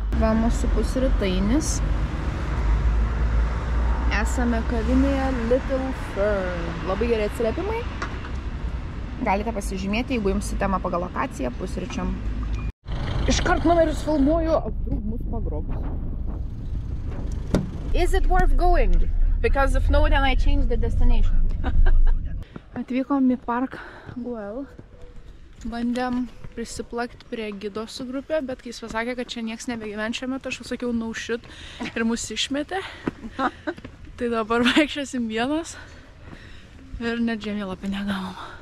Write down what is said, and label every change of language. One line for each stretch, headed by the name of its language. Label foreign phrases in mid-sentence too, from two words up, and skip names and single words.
Lithuanian: Va, mūsų pusrytainis. Esame kavinėje Little Fern. Labai geri atsiliepimai. Galite pasižymėti, jeigu jums į temą pagal lokaciją, pusryčiam. Iškart numerius filmuoju, aptrūk mus pagrobs.
English: Is it worth going? Because if no, then I change the destination.
Lithuanian: Atvykom į Park Güell. Bandėm prisiplakti prie gido su grupė, bet kai jis pasakė, kad čia nieks nebegyven šiuo metu, aš sakiau
English: no shit
Lithuanian: ir mus išmetė. Tai dabar vaikščiosim vienas ir net žemėlapį negavom.